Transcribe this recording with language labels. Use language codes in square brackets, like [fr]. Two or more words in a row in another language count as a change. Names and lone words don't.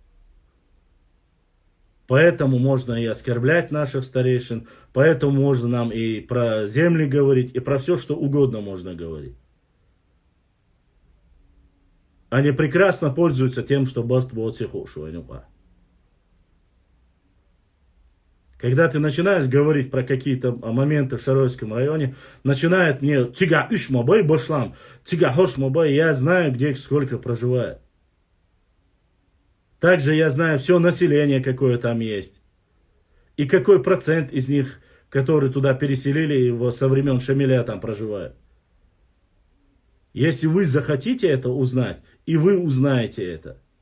[ru] Поэтому можно и оскорблять наших старейшин, поэтому можно нам и про земли говорить, и про все, что угодно можно говорить. Они прекрасно пользуются тем, что когда ты начинаешь говорить про какие-то моменты в Шаройском районе, начинает мне [ce] «Тига ишмабай башлам», «Тига хошмабай», [ru] я знаю, где сколько проживает. Также я знаю все население, какое там есть. И какой процент из них, которые туда переселили, его со времен Шамиля там проживают. Если вы захотите это узнать, и вы узнаете это.